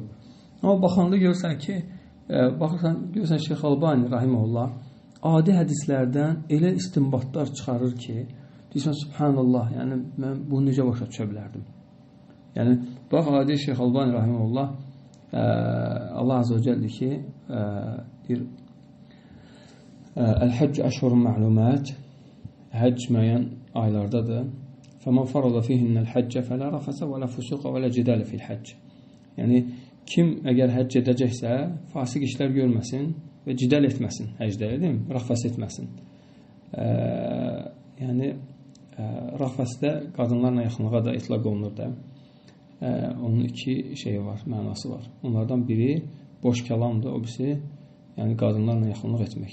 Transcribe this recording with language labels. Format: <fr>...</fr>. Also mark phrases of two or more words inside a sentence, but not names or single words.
<az>Amma baxanda görürsən ki, görürsən Şeyx Albani rahimehullah adi hədislərdən elə istinbatlar çıxarır ki, deyirsən subhanallah, yəni mən bunu necə başa düşə bilərdim? Yəni bax adi Şeyx Albani rahimehullah</az> <ar>الله عز وجل</ar> <az>ki, deyir</az> <ar>الحج أشهر معلومات,</ar> <az>həcc müəyyən aylardadır.</az> <ar>فَمَنْ فَرَضَ فِيهِنَّ الْحَجَّ فَلَا رَفَثَ وَلَا فُسُوقَ وَلَا جِدَالَ فِي الْحَجِّ.</ar> <az>Yəni kim əgər həcc edəcəksə, fasik işlər görməsin və cidal etməsin həcdə, deyil mi? Rəfəs etməsin. Yəni rəfəsdə qadınlarla yaxınlığa da itlaq olunur da. Onun iki şeyi var, mənası var. Onlardan biri boş kəlamdır, o birisi yəni qadınlarla yaxınlıq etmək.</az>